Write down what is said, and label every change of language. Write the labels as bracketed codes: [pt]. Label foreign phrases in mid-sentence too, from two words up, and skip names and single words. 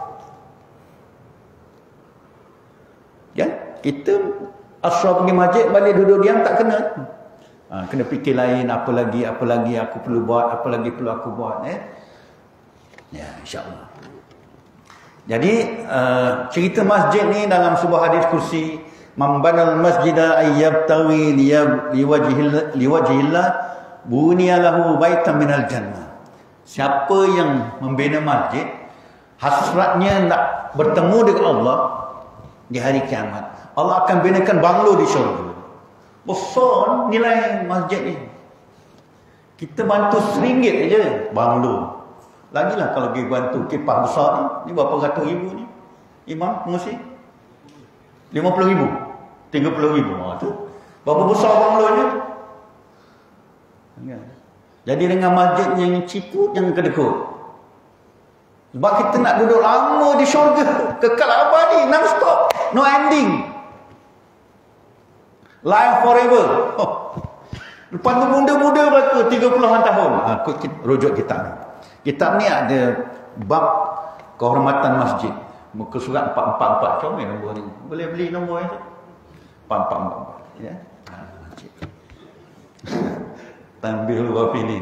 [ms] Ya, kita asrar pergi masjid, balik duduk diam tak kena. Kena fikir lain, apa lagi aku perlu buat, apa lagi perlu aku buat. Ya, [ar] إن شاء الله. [ms] Jadi cerita masjid ni dalam sebuah hadis kursi, [ar] من بنى المسجد يبتغي لوجه الله بني له بيتا من الجنة. [ms] Siapa yang membina masjid hasratnya nak bertemu dengan Allah di hari kiamat, Allah akan binakan banglo di syurga. Besar nilai masjid ni. Kita bantu RM1 aja banglo. Lagilah kalau pergi bantu kipas besar ni berapa ratus ribu ni imam pengusi, 50,000, 30,000. Tu berapa besar banglonya. Jadi dengan masjid yang ciput, jangan kedekut. Sebab kita nak duduk lama di syurga, kekal abadi, [en] non-stop, no ending, life forever. [ms] Lepas tu muda-muda berlaku 30-an tahun. Rujuk kitab ni. Kitab ni ada bab kehormatan masjid. Muka surat 444. Comel nombor ni. Boleh beli nombor ni. 444. Ya. Tanbihul ghafilin.